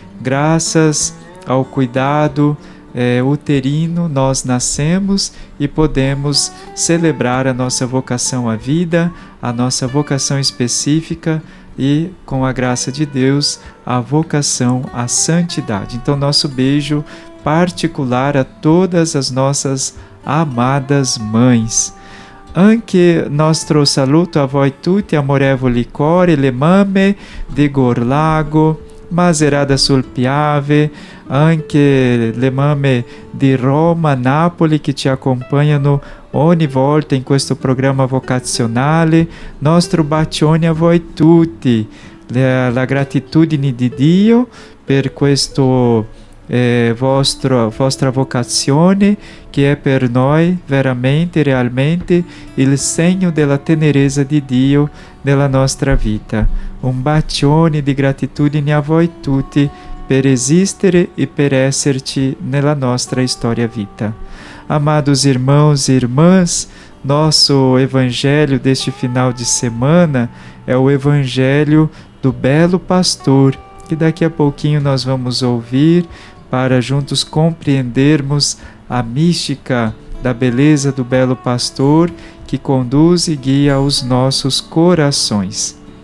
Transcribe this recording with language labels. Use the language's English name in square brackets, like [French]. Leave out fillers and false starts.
[Portuguese] Graças ao cuidado uterino, nós nascemos e podemos celebrar a nossa vocação à vida, a nossa vocação específica e, com a graça de Deus, a vocação à santidade. Então, nosso beijo particular a todas as nossas amadas mães. [Italian] Anche nostro saluto a voi tutti, amorevoli cori, le mamme di Gorlago, Maserata sul Piave, anche le mamme di Roma, Napoli che ci accompagnano ogni volta in questo programma vocazionale. Nostro bacione a voi tutti, la gratitudine di Dio per questo vostra vocazione, che è per noi veramente, realmente il segno della tenerezza di Dio nella nostra vita. Un bacione di gratitudine a voi tutti per esistere e per esserci nella nostra storia vita. [Portuguese] Amados irmãos e irmãs, nosso evangelho deste final de semana é o evangelho do belo pastor, que daqui a pouquinho nós vamos ouvir para juntos compreendermos a mística da beleza do belo pastor que conduz e guia os nossos corações.